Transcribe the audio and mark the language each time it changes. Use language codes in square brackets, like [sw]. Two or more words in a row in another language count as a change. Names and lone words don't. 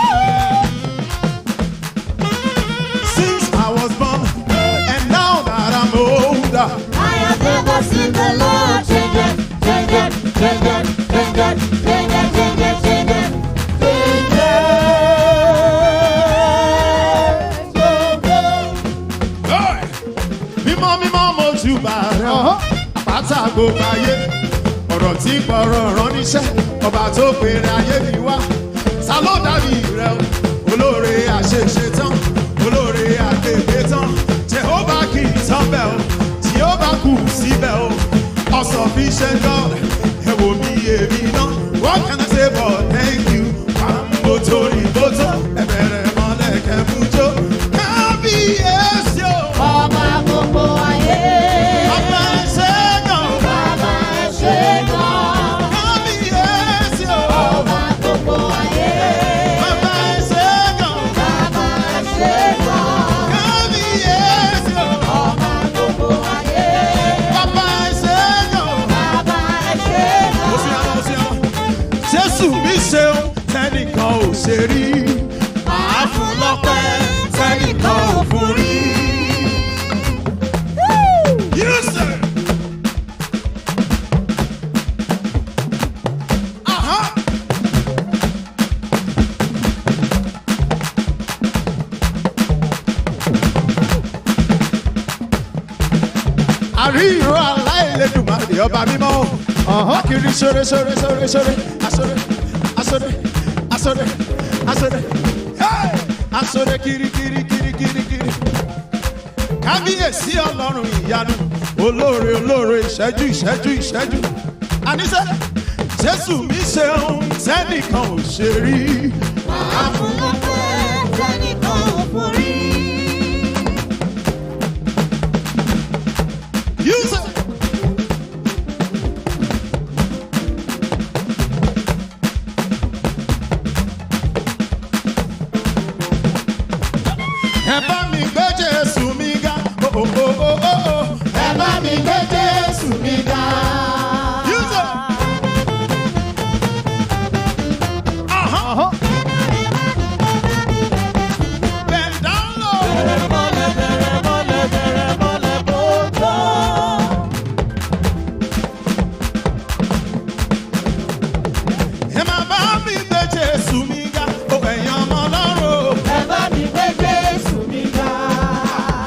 [en] Since I was born, and now that I'm older, I have never seen the Lord change it, change it, change it, change it, change it, change it, change it, change it. [yo] hey, mímọ́ mojú bá rẹ̀ ọ́, àpáta gbogbo ayé, ọ̀rọ̀ tí gbọ́rọ̀ rán níṣẹ́, ọba tó pèrè ayé mi wá, ta ló dàbí rẹ̀ o, olóore àṣeṣe tán, olóore àgbègbè tán, Jehovah kì í tán bẹ́ẹ̀ o, Jehovah kù síbẹ̀ o, [en] sufficient God, [yo] ẹ wò mí èmi náà, [en] what can I say but thank you, [yo] pàmò torí bótó, ẹ bẹ̀rẹ̀ mọ́lẹ̀ kẹ́mújó, kábíyèsí o. Ọba gbogbo ayé. Bàbá ẹ ṣé gan. Bàbá ẹ ṣé gan. Kábíyèsí o. Ọba gbogbo ayé. Bàbá ẹ ṣé gan. Bàbá ẹ ṣé gan. Kábíyèsí o. Ọba gbogbo ayé. Bàbá ẹ ṣé gan. Bàbá ẹ ṣé Ó sì gan. yára, ó sì yára. Jésù mi ṣeun tẹ́nìkan ò ṣe rí. Màá fún lọ́pẹ́ tẹ́nìkan ò fún rí. [en] You say. Uh-huh. [yo] Àrí ìró aláìlédùmarè ọba mímọ́. Akiri sore sore sore sore asore asore asore asore hey! Asore kiri kiri kiri kiri kiri. Kábíyèsí ọlọ́run ìyanu olóore olóore ìṣẹ́jú ìṣẹ́jú ìṣẹ́jú. Àníṣe Jésù mi ṣeun tẹ́nìkan ò ṣe rí. Màá fún lọ́pẹ́ tẹ́nìkan ò fún rí. [en] You say. [yo] Ẹ bá mi gbé Jésù mi ga. Oh, oh, oh, oh, oh, oh. Ẹ bá mi gbé Jésù mi ga. [en] You say. Uh-huh. Bend down low. [yo] Bẹ̀rẹ̀ mọ́lẹ̀ bẹ̀rẹ̀ mọ́lẹ̀ bẹ̀rẹ̀ mọ́lẹ̀ bòótọ́. Ẹ máa bá mi gbé Jésù mi ga. Oh, ẹ̀yin ọmọ Ọlọ́run. Ẹ bá mi gbé Jésù mi ga.